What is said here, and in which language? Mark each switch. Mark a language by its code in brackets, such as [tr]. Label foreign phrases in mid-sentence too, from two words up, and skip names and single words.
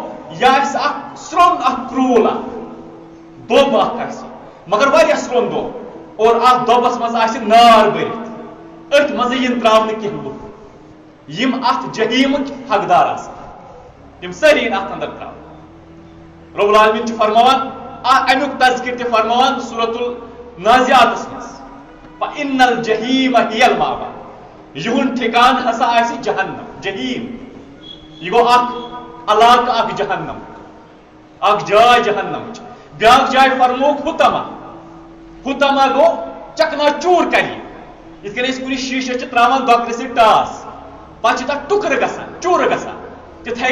[ks] یہ سرون کرول دب اخ مگر واریاہ سرون دب اور ات دبس مز نار برت ات مز ین تراؤن کی لوک یم ات جہیمک حقدار یم ساری ات اندر تراؤن [ar] رب العالمین [ks] فرماوان امیک تذکر تہ فرماوان سورۃ النازعات مز [ar] فإن الجحیم هی المأوى [ks] یہن ٹھکان ہسا آسی جہنم جہیم یہ گو اخ علاقہ اخ جہنم اخ جائے جہنم بیاکھ جائے فرموک حطمہ گو چکنا چور کری یت کن اس کن شیشہ تراوان دکر سی ٹاس پتہ تک ٹکر گژھان چور گژھان تتھے